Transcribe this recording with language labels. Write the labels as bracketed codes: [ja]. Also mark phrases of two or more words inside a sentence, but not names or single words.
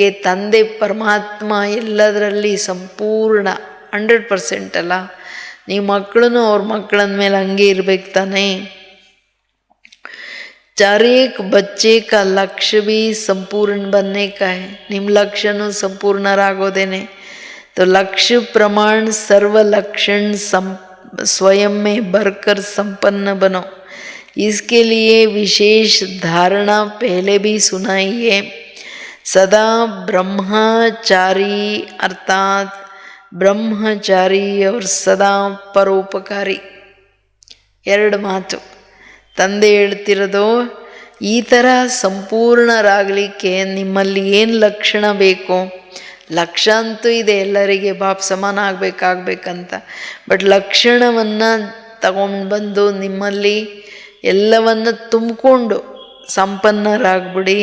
[kn] ತಂದೆ ಪರಮಾತ್ಮ ಎಲ್ಲದರಲ್ಲಿ ಸಂಪೂರ್ಣ 100% ಅಲ್ಲ. ನೀವು ಮಕ್ಕಳೂ ಅವ್ರ ಮಕ್ಕಳ ಮೇಲೆ ಹಂಗೆ ಇರ್ಬೇಕು ತಾನೇ. [hi] चारेक बच्चे का लक्ष्य भी संपूर्ण बनने का है. [kn] ನಿಮ್ಮ ಲಕ್ಷ್ಯನೂ ಸಂಪೂರ್ಣರಾಗೋದೇನೆ. [hi] तो लक्ष्य प्रमाण सर्व लक्षण स्वयं में भरकर संपन्न बनो. इसके लिए विशेष धारणा पहले भी सुनाई है. सदा ब्रह्मचारी अर्थात ब्रह्मचारी और सदा परोपकारी. [kn] 2 ಮಾತು ತಂದೆ ಹೇಳ್ತಿರೋದು. ಈ ಥರ ಸಂಪೂರ್ಣರಾಗಲಿಕ್ಕೆ ನಿಮ್ಮಲ್ಲಿ ಏನು ಲಕ್ಷಣ ಬೇಕು? ಲಕ್ಷ್ಯ ಅಂತೂ ಇದೆ ಎಲ್ಲರಿಗೆ, ಬಾಪ್ ಸಮಾನ ಆಗಬೇಕಂತ. ಬಟ್ ಲಕ್ಷಣವನ್ನು ತಗೊಂಡು ಬಂದು ನಿಮ್ಮಲ್ಲಿ ಎಲ್ಲವನ್ನು ತುಂಬಿಕೊಂಡು ಸಂಪನ್ನರಾಗ್ಬಿಡಿ.